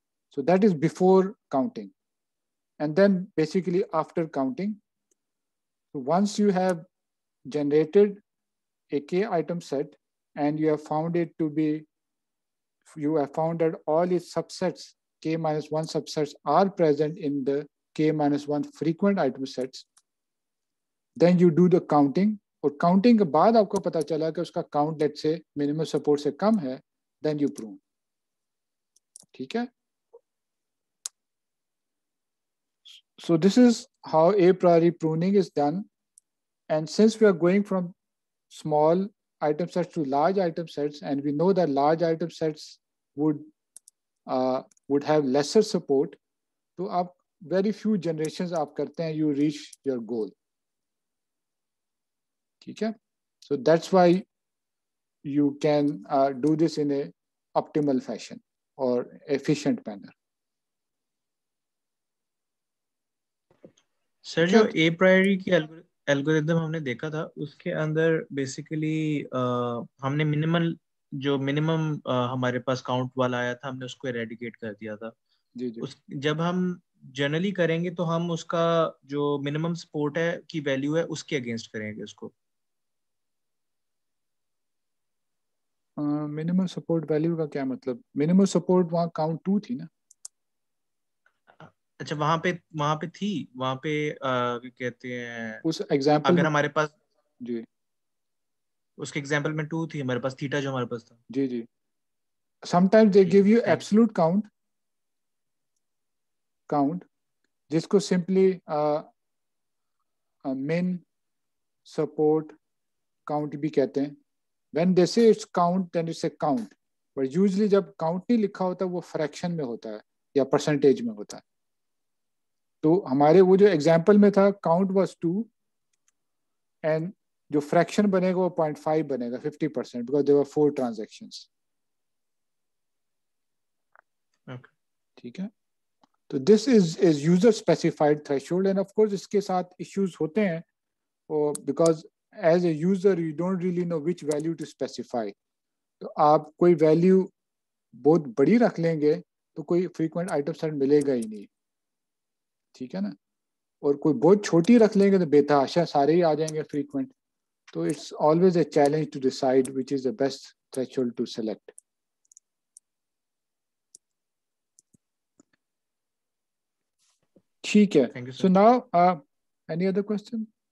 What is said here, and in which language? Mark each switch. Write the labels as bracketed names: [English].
[English] So that is before counting. And then basically after counting, so once you have generated a k item set and you have found it to be, you have found that all its subsets k minus 1 subsets are present in the k minus 1 frequent item sets, then you do the counting. [Hindi] और counting के बाद आपको पता चला कि उसका count late से minimum support से कम है, [English] then you prune, [Hindi] ठीक है। [English] So this is how a priori pruning is done, and since we are going from small item sets to large item sets, and we know that large item sets would have lesser support, [Hindi] तो आप very few generations आप करते हैं, [English] you reach your goal, ठीक है। So that's why you can do this in a optimal fashion or efficient manner. [Hindi] Sir जो ए प्रायोरी की algorithm हमने देखा था उसके अंदर बेसिकली हमने मिनिमम हमारे पास काउंट वाला आया था, हमने उसको एरेडिकेट कर दिया था। जी जी। जब हम जनरली करेंगे तो हम उसका जो मिनिमम सपोर्ट है की वैल्यू है उसके अगेंस्ट करेंगे उसको। मिनिमम सपोर्ट वैल्यू का क्या मतलब? मिनिमम सपोर्ट वहाँ काउंट 2 थी ना? अच्छा वहां पे थी, वहां पे कहते हैं उस एग्जांपल अगर हमारे पास जी उसके एग्जांपल में 2 थी हमारे पास, थीटा जो हमारे पास था। जी जी। [English] Sometimes they give you absolute count [Hindi] जिसको simply min support count भी कहते हैं. [English] When they say it's count, then it's a count. [Hindi] But usually जब count नहीं लिखा होता वो fraction में होता है या percentage में होता है. तो हमारे वो जो एग्जाम्पल में था [English] count was 2 and [Hindi] जो fraction बनेगा वो 0.5 बनेगा 50% [English] because there were 4 transactions. Okay. [Hindi] ठीक है. [English] तो this is user specified threshold and of course [Hindi] इसके साथ issues होते हैं [English] because as a user you don't really know which value to specify. [Hindi] तो आप कोई value बहुत बड़ी रख लेंगे तो कोई frequent item set मिलेगा ही नहीं. ठीक है ना. और कोई बहुत छोटी रख लेंगे तो बेतहाशा सारे ही आ जाएंगे frequent. [English] तो it's always a challenge to decide which is the best threshold to select. [Hindi] ठीक है. [English] Thank you, sir. So now any other question?